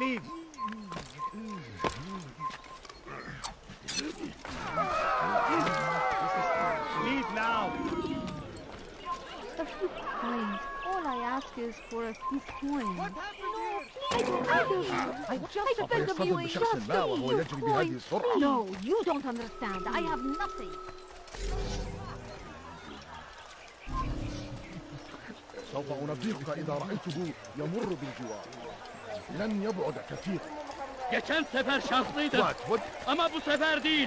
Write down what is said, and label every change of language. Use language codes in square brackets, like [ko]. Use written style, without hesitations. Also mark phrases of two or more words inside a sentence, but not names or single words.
[en] Leave. Leave now. A few coins. All I ask is for a few coins. What happened? I beg of you just a few coins. No, you don't understand. I have nothing. [ar] سوف أنبهك إذا رأيته يمر بالجوار. لن يبعد كثيرا. [tr] Geçen sefer şanslıydım. [en] What? [tr] Ama bu sefer değil.